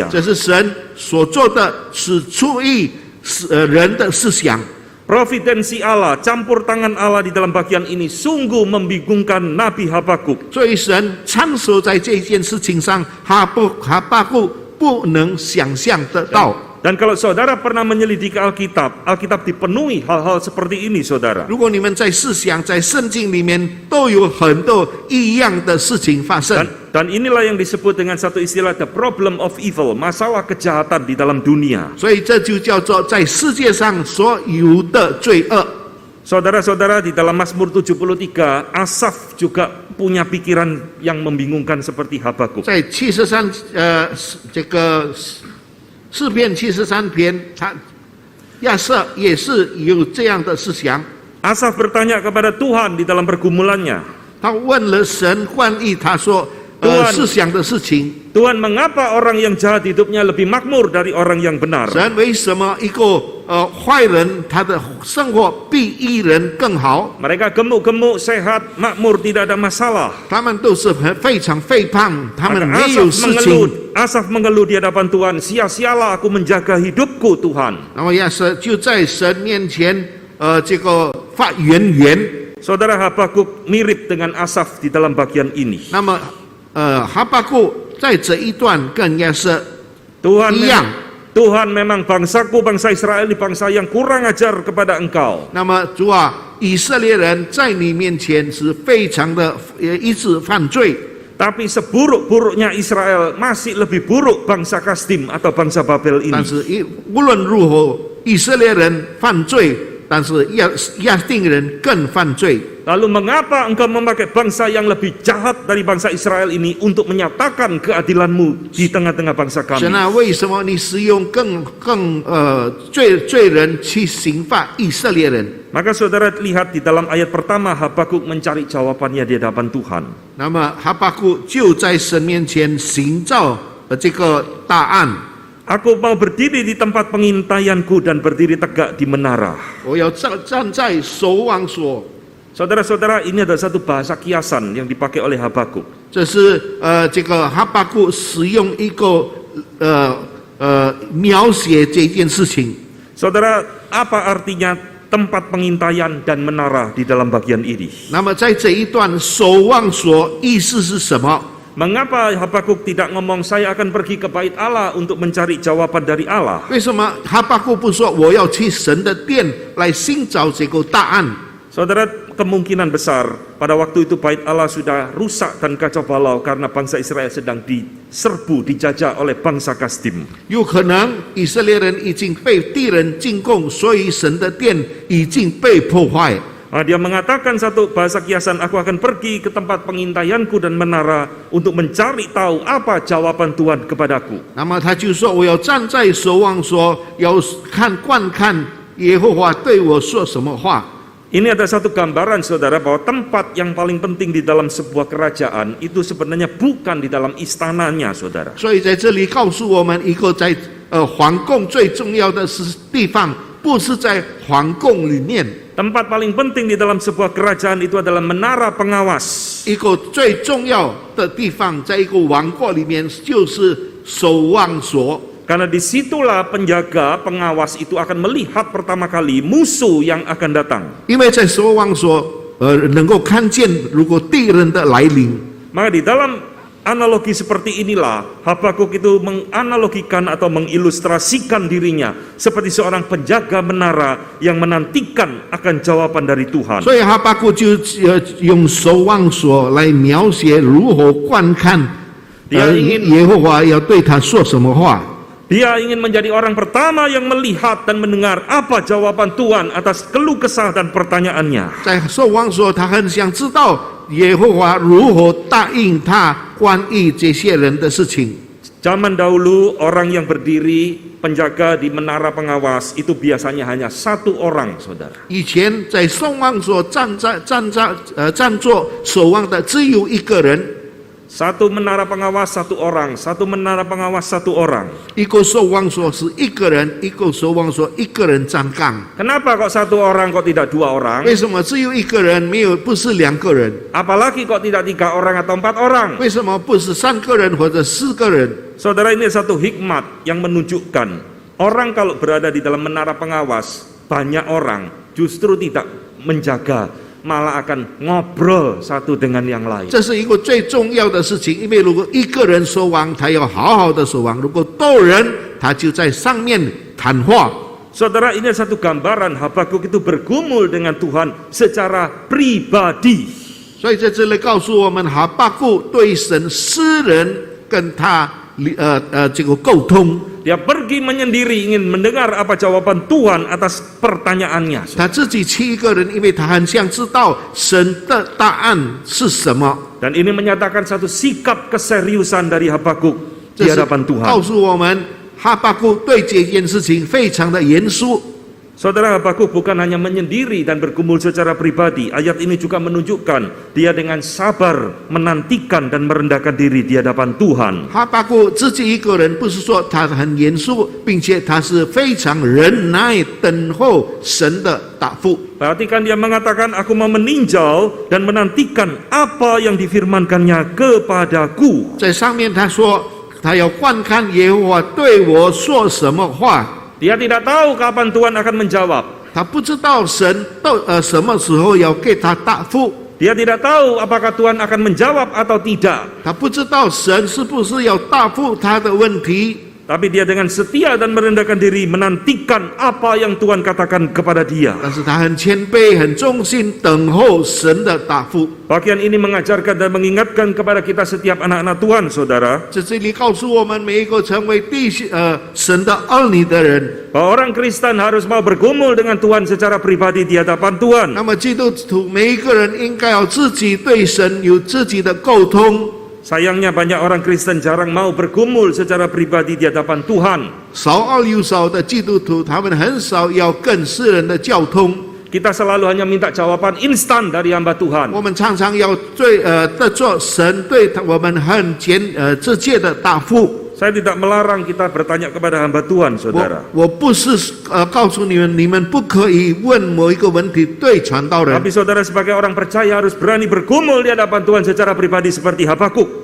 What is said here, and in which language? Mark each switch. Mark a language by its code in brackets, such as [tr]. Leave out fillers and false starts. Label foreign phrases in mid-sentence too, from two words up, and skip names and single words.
[zh] 这是神所做的，是出于人的思想。 [id] Providensi Allah, campur tangan Allah di dalam bagian ini sungguh membingungkan Nabi Habakuk. [zh] 所以神参手在这件事情上，哈巴谷不能想象得到。 [id] Dan kalau saudara pernah menyelidiki Alkitab, Alkitab dipenuhi hal-hal seperti ini, saudara. [zh] 如果你们在思想、在圣经里面都有很多一样的事情发生。 [id] Dan inilah yang disebut dengan satu istilah [en] the problem of evil, [id] masalah kejahatan di dalam dunia. [zh] 所以这就叫做在世界上所有的罪恶。 [id] Saudara-saudara, di dalam Mazmur 73, Asaf juga punya pikiran yang membingungkan seperti Habakuk. [zh] 在73这个诗篇73篇，亚瑟也是有这样的思想。 [id] Asaf bertanya kepada Tuhan di dalam pergumulannya. [zh] 他问了神冠意他说思想的事情。 [id] Tuhan, mengapa orang yang jahat hidupnya lebih makmur dari orang yang benar? [zh] 神为什么一个坏人他的生活比义人更好？ [id] Mereka gemuk-gemuk, sehat, makmur, tidak ada masalah. [zh] 他们都是非常肥胖，他们 [id] Maka [zh] 没有事情。 [id] Asaf mengeluh di hadapan Tuhan, sia-sialah aku menjaga hidupku, Tuhan. [zh] 然后亚瑟就在神面前这个发怨言。 [id] Saudara, Habakuk mirip dengan Asaf di dalam bagian ini. [zh] 那么哈巴谷在这一段跟亚瑟 [id] Tuhan [zh] 一样。 [id] Tuhan memang bangsaku, bangsa Israel ini bangsa yang kurang ajar kepada engkau. [zh] 那么主啊，以色列人在你面前是非常的一直犯罪。 [id] Tapi seburuk-buruknya Israel masih lebih buruk bangsa Kasdim atau bangsa Babel ini. [zh] 但是无论如何，以色列人犯罪，但是亚丁人更犯罪。 [id] Lalu mengapa engkau memakai bangsa yang lebih jahat dari bangsa Israel ini untuk menyatakan keadilanmu di tengah-tengah bangsa kami? [zh] 神啊，为什么你使用更罪人去刑罚以色列人？ [id] Maka saudara lihat di dalam ayat pertama Habakuk mencari jawabannya di hadapan Tuhan. [zh] 那么哈巴谷就在神面前寻找这个答案。 [id] Aku mau berdiri di tempat pengintaianku dan berdiri tegak di menara. [zh] 我要站在守望所。 [id] Saudara-saudara, ini adalah satu bahasa kiasan yang dipakai oleh Habakuk. [zh] 这是这个哈巴谷使用一个描写这件事情。 [id] Saudara, apa artinya tempat pengintaian dan menara di dalam bagian ini? [zh] 那么在这一段守望所意思是什么？ [id] Mengapa Habakuk tidak ngomong saya akan pergi ke bait Allah untuk mencari jawaban dari Allah? [zh] 为什么哈巴谷不说我要去神的殿来寻找这个答案？ [id] Saudara, kemungkinan besar pada waktu itu bait Allah sudah rusak dan kacau balau karena bangsa Israel sedang diserbu, dijajah oleh bangsa Kasdim. [zh] 有可能以色列人已经被敌人进攻，所以神的殿已经被破坏。 [id] Dia mengatakan satu bahasa kiasan, aku akan pergi ke tempat pengintaianku dan menara untuk mencari tahu apa jawaban Tuhan kepadaku. [zh] 那么他就说：“我要站在守望所，要观看耶和华对我说什么话。” [id] Ini ada satu gambaran, saudara, bahwa tempat yang paling penting di dalam sebuah kerajaan itu sebenarnya bukan di dalam istananya, saudara. [zh] 所以在这里告诉我们一个在皇宫最重要的地方，不是在皇宫里面。 [id] Tempat paling penting di dalam sebuah kerajaan itu adalah menara pengawas. [zh] 一个最重要的地方，在一个王国里面就是守望所。 [id] Karena disitulah penjaga pengawas itu akan melihat pertama kali musuh yang akan datang. [zh] 因为在守望所，能够看见如果敌人的来临。 [id] Maka di dalam analogi seperti inilah Habakuk itu menganalogikan atau mengilustrasikan dirinya seperti seorang penjaga menara yang menantikan akan jawaban dari Tuhan. [zh] 所以哈巴谷就用守望所来描写如何观看耶和华要对他说什么话。 [id] Dia ingin menjadi orang pertama yang melihat dan mendengar apa jawaban Tuhan atas keluh kesah dan pertanyaannya. [zh] 在守望所，他很想知道耶和华如何答应他关于这些人的事情。 [id] Zaman dahulu orang yang berdiri penjaga di menara pengawas itu biasanya hanya satu orang, saudara. [zh] 以前在守望所站坐守望的只有一个人。 [id] Satu menara pengawas satu orang, satu menara pengawas satu orang. [zh] 一个守望所是一个人，一个守望所一个人站岗。 [id] Kenapa kok satu orang kok tidak dua orang? [zh] 为什么只有一个人，没有不是两个人？ [id] Apalagi kok tidak 3 orang atau 4 orang? [zh] 为什么不是3个人或者4个人？ [id] Saudara, ini satu hikmat yang menunjukkan orang kalau berada di dalam menara pengawas banyak orang justru tidak menjaga malah akan ngobrol satu dengan yang lain. [zh] 这是一个最重要的事情，因为如果一个人说完，他要好好的说完；如果多人，他就在上面谈话。 [id] Saudara, ini satu gambaran Habakuk itu bergumul dengan Tuhan secara pribadi. [zh] 所以在这里告诉我们，哈巴谷对神私人跟他这个沟通。 [id] Dia pergi menyendiri ingin mendengar apa jawaban Tuhan atas pertanyaannya. [zh] 他自己去一个人，因为他很想知道神的答案是什么。 [id] Dan ini menyatakan satu sikap keseriusan dari Habakuk di [zh] 这是 [id] hadapan Tuhan. [zh] 告诉我们，哈巴谷对这件事情非常的严肃。 [id] Saudara, Habakuk bukan hanya menyendiri dan bergumul secara pribadi. Ayat ini juga menunjukkan dia dengan sabar menantikan dan merendahkan diri di hadapan Tuhan. [zh] 哈巴谷自己一个人，不是说他很严肃，并且他是非常忍耐等候神的答复。 [id] Perhatikan dia mengatakan, aku mau meninjau dan menantikan apa yang difirmankannya kepadaku. [zh] 在上面他说，他要观看耶和华对我说什么话。 [id] Dia tidak tahu kapan Tuhan akan menjawab. [zh] 他不知道神什么时候要给他答复， [id] Dia tidak tahu apakah Tuhan akan menjawab atau tidak. [zh] 他不知道神是不是要答复他的问题。 [id] Tapi dia dengan setia dan merendahkan diri menantikan apa yang Tuhan katakan kepada dia. [zh] 但是他很谦卑、很忠心，等候神的答复。 [id] Bagian ini mengajarkan dan mengingatkan kepada kita setiap anak-anak Tuhan, saudara, [zh] 在这里告诉我们每一个成为神的儿女的人， [id] bahwa orang Kristen harus mau bergumul dengan Tuhan secara pribadi di hadapan Tuhan. [zh] 那么基督徒每一个人应该要自己对神有自己的沟通。 [id] Sayangnya banyak orang Kristen jarang mau bergumul secara pribadi di hadapan Tuhan. [zh] 少而又少的基督徒，他们很少要跟世人的交通。 [id] Kita selalu hanya minta jawaban instan dari hamba Tuhan. [zh] 我们常常要得做神对我们很直接的答复。 [id] Saya tidak melarang kita bertanya kepada hamba Tuhan, saudara. [zh] 我不是告诉你们，你们不可以问某一个问题对传道人。 [id] Tapi saudara sebagai orang percaya harus berani bergumul di hadapan Tuhan secara pribadi seperti Habakuk.